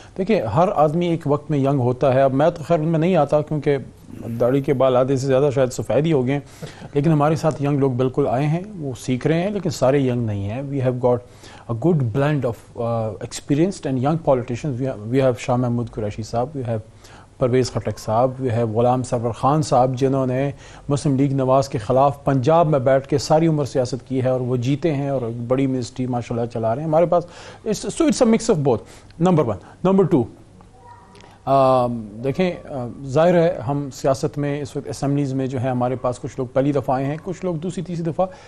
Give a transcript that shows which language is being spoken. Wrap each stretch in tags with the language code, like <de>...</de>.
<ur>دیکھیں ہر آدمی ایک وقت میں ینگ ہوتا ہے. اب میں تو خیر ان میں نہیں آتا کیونکہ داڑھی کے بال آدھے سے زیادہ شاید سفید ہی ہو گئے ہیں، لیکن ہمارے ساتھ ینگ لوگ بالکل آئے ہیں، وہ سیکھ رہے ہیں، لیکن سارے ینگ نہیں ہیں.</ur> <en>We have got a good blend of experienced and young politicians. We have</en> <ur>Shah Mahmood Qureshi صاحب,</ur> <en>we have</en> <ur>پرویز خٹک صاحب, we have غلام سرور خان صاحب جنہوں نے مسلم لیگ نواز کے خلاف پنجاب میں بیٹھ کے ساری عمر سیاست کی ہے اور وہ جیتے ہیں اور بڑی منسٹری ماشاءاللہ چلا رہے ہیں ہمارے پاس.</ur> <en>So it's a mix of both. Number one. Number two,</en> <ur>دیکھیں ظاہر ہے ہم سیاست میں اس وقت اسمبلیز میں جو ہے ہمارے پاس کچھ لوگ پہلی دفعہ آئے ہیں, کچھ لوگ دوسری تیسری دفعہ.</ur>